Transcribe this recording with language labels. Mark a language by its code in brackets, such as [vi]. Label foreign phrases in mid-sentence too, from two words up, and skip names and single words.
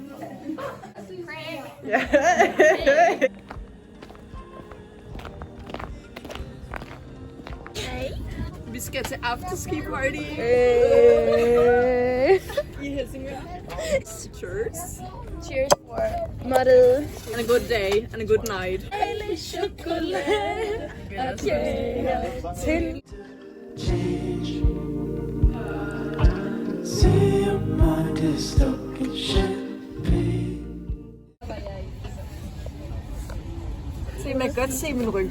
[da] Ja. Vi skal til afterski party i Helsingør. [en] Cheers. [da] Cheers for måttet. [en] And a good day and a good night. [da] Chokolade. Okay. Til. Se, man kan godt se min rynker.